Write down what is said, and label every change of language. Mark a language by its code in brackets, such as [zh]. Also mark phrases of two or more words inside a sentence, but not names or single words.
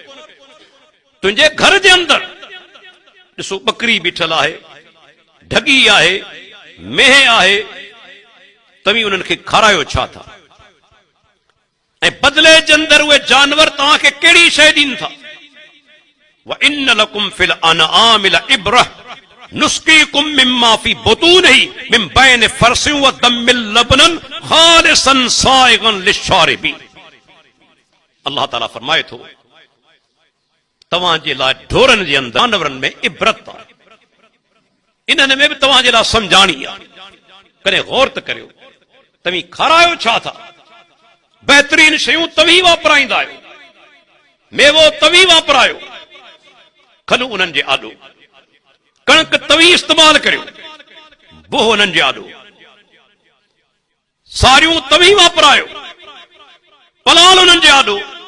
[sd] तुंहिंजे घर जे अंदर ॾिसो बकरी बीठल आहे, ढगी आहे, मेह आहे, तव्हीं उन्हनि खे खारायो छा था? ऐं बदिले जे अंदर उहे जानवर तव्हांखे कहिड़ी शइ ॾीनि था? [ar] وَإِنَّ لَكُمْ فِي الْأَنْعَامِ لَعِبْرَةً نُسْقِيكُم مِّمَّا فِي بُطُونِهِ مِن بَيْنِ فَرْثٍ وَدَمٍّ لَبَنًا خَالِصًا سَائِغًا لِلشَّارِبِينَ। [sd] अल्लाह ताला फरमाए थो, तव्हांजे लाइ ढोरनि जे अंदरि जानवरनि में इबरत आहे, इन्हनि में बि तव्हांजे लाइ समझाणी आहे। कॾहिं गौर त करियो, तव्हीं खारायो छा था? बहितरीन शयूं तव्हीं वापराईंदा आहियो, मेवो तव्हीं वापरायो, खलू उन्हनि जे आॾो, कणक तव्हीं इस्तेमाल करियो, बोह उन्हनि जे आॾो, सारियूं तव्हीं वापरायो, पलाल उन्हनि जे आॾो।